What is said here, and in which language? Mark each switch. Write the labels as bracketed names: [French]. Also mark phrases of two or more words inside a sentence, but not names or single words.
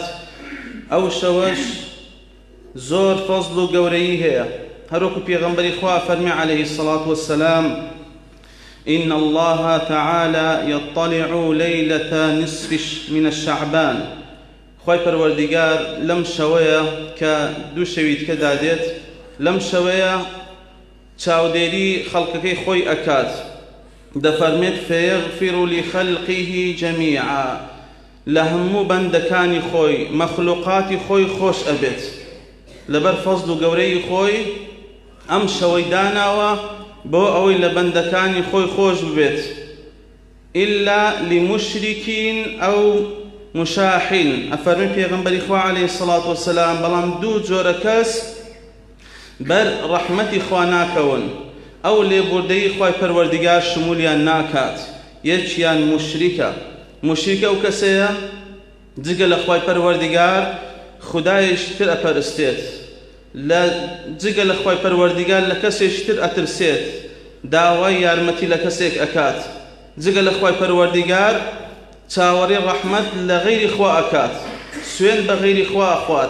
[Central Kurdish] ئەو شەوەش زۆر فەزڵ و گەورەیی هەیە، هەروەکو پێغەمبەری خوا فەرمی [Arabic] عەلەیهی الصەلاة وەسسەلام: إن الله تعالى يطلع ليلة نصف من الشعبان. [Central Kurdish] خوای پەروەردگار لەم شەوەیە کە دوو شەوی تکە دادێت، لەم شەوەیە چاودێری خەڵکەکەی خۆی ئەکات. دەفەرمێت: [Arabic] فيغفر لخلقه جميعا. [Central Kurdish] لە هەموو بەندەکانی خۆی، مەخلوقاتی خۆی خۆش ئەبێت. لەبەر فەزڵ و گەورەی خۆی ئەم شەوەی داناوە بۆ ئەوەی لە بەندەکانی خۆی خۆش ببێت. [Arabic] إلا لمشركين أو مشاحن. [Central Kurdish] ئەفەرمی پێغەمبەری خوا [Arabic] عەلەیهی الصەلاة وەسسەلام [Central Kurdish] بەڵام دوو جۆرە کەس بەر ڕەحمەتی خوا ناکەون، ئەو لێبوردەی خوای پەروەردگار شمولیان ناکات. یەکیان مشریکە. مشریکە ئەو کەسەیە جگە لە خوای پەروەردگار خودایەکی تر ئەپەرستێت، جگە لە خوای پەروەردگار لە کەسێکی تر ئەترسێت، داوای یارمەتی لە کەسێک ئەکات، جگە لە خوای پەروەردگار چاوەڕێی ڕەحمەت لە غەیری خوا ئەکات، سوێن بە غەیری خوا ئەخوات.